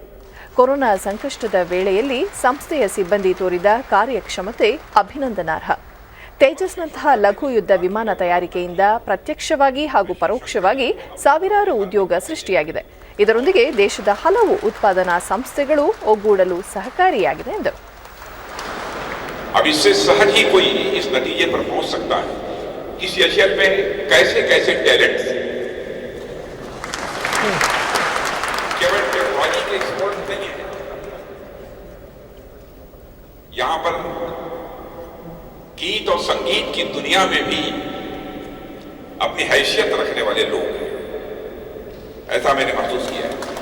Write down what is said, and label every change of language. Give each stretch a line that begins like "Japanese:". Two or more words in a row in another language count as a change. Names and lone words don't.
Kannada: ಕೊರೋನಾ ಸಂಕಷ್ಟದ ವೇಳೆಯಲ್ಲಿ ಸಂಸ್ಥೆಯ ಸಿಬ್ಬಂದಿ ತೋರಿದ ಕಾರ್ಯಕ್ಷಮತೆ ಅಭಿನಂದನಾರ್ಹ. ತೇಜಸ್ನಂತಹ ಲಘು ಯುದ್ಧ ವಿಮಾನ ತಯಾರಿಕೆಯಿಂದ ಪ್ರತ್ಯಕ್ಷವಾಗಿ ಹಾಗೂ ಪರೋಕ್ಷವಾಗಿ ಸಾವಿರಾರು ಉದ್ಯೋಗ ಸೃಷ್ಟಿಯಾಗಿದೆ. ಇದರೊಂದಿಗೆ ದೇಶದ ಹಲವು ಉತ್ಪಾದನಾ ಸಂಸ್ಥೆಗಳು ಒಗ್ಗೂಡಲು ಸಹಕಾರಿಯಾಗಿದೆ ಎಂದರು.
Hindi: अब इससे सहज ही कोई इस नतीजे पर पहुंच सकता है कि इस एशिया में कैसे कैसे टैलेंट केवल टेक्नोलॉजी के एक्सपोर्ट नहीं है, यहां पर गीत और संगीत की दुनिया में भी अपनी हैसियत रखने वाले लोग हैं, ऐसा मैंने महसूस किया है.